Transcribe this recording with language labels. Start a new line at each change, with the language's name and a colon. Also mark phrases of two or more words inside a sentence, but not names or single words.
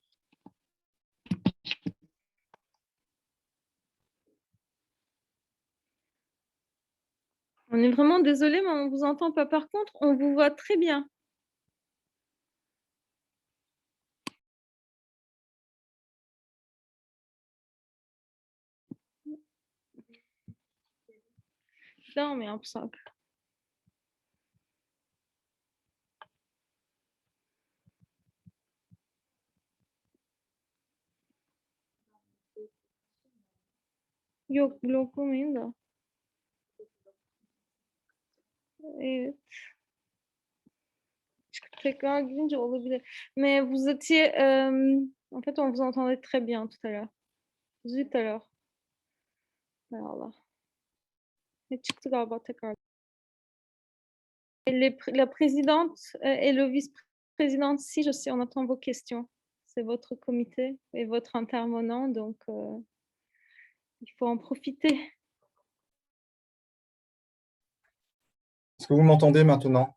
French: On est vraiment désolé, mais on ne vous entend pas. Par contre, on vous voit très bien. Non, mais un simple.
Turkish: Yok, bloklamayın da. Evet. Tekrar girince olabilir.
French: Mais vous étiez... en fait, on vous entendait très bien tout à l'heure. Zut alors.
Turkish: Hay Allah. Ne çıktı galiba tekrar.
French: La présidente et le vice-président, si je sais, on attend vos questions. C'est votre comité et votre intervenant, donc il faut en profiter. Est-ce que vous m'entendez maintenant?